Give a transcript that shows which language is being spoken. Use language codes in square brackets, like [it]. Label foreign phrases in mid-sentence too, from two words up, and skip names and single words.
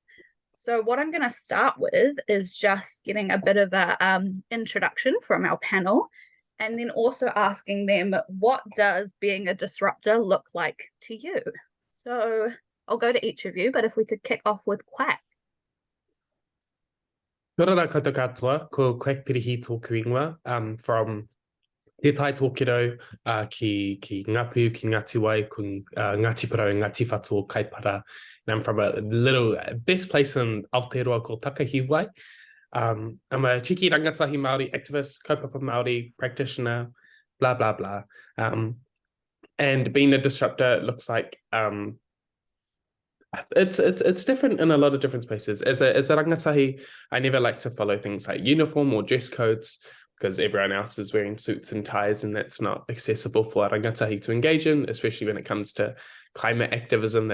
[en] So what I'm going to start with is just getting a bit of a introduction from our panel, and then also asking them, what does being a disruptor look like to you? So I'll go to each of you, but if we could kick off with Quack. [mi] Kia ora koutou katoa, ko Quack Pirihi tōku ingoa, from Te Tai Tōkiro ki Ngapu, ki Ngati Wai, ki Ngati Parau, Ngati Whātua, Kaipara. [en] And I'm from a little best place in Aotearoa called Takahiwai. I'm a cheeky [mi] rangatahi Māori [en] activist, [mi] kaupapa Māori [en] practitioner, blah, blah, blah. And being a disruptor looks like it's different in a lot of different spaces. As a rangatahi, I never like to follow things like uniform or dress codes, because everyone else is wearing suits and ties, and that's not accessible for a rangatahi to engage in, especially when it comes to climate activism.